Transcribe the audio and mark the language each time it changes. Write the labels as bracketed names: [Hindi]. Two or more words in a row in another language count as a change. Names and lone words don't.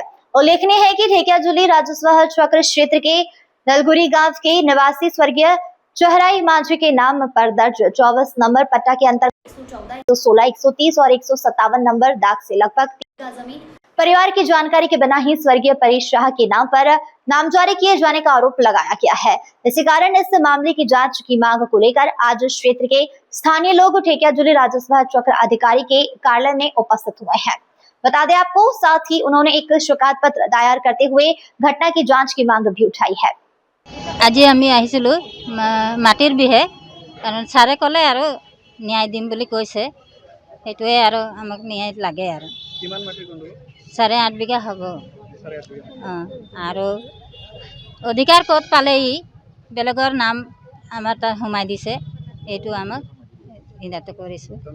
[Hindi] उल्लेखनीय है कि ठेकियाजुली राजस्व चक्र क्षेत्र के दलगुरी गांव के निवासी स्वर्गीय चहराई माझी के नाम पर दर्ज 24 नंबर पट्टा के अंतर्गत 114, 116, 130 और 157 नंबर दाग से लगभग 3 जमीन परिवार की जानकारी के बिना ही स्वर्गीय परेश शाह के नाम पर नामजारी किए जाने का आरोप लगाया गया है। इसी कारण इस मामले की जांच की मांग को लेकर आज क्षेत्र के स्थानीय लोग ठेकियाजुली राजस्व चक्र अधिकारी के कार्यालय में उपस्थित हुए हैं। बता दें आपको, साथ ही उन्होंने एक शिकायत पत्र दायर करते हुए घटना की जांच की मांग भी उठाई है। [Assamese] আজি আমি আহিছিলোঁ মাটিৰ বিহে কাৰণ ছাৰে ক'লে আৰু ন্যায় দিম বুলি কৈছে, সেইটোৱে আৰু আমাক ন্যায় লাগে আৰু। কিমান মাটি গণ্ডগোল? 8.5 বিঘা হ'ব। 8.5 বিঘা। আৰু অধিকাৰ ক'ত পালে ই বেলেগৰ নাম আমাৰ তাত সোমাই দিছে, এইটো আমাক সিদ্ধান্ত কৰিছোঁ।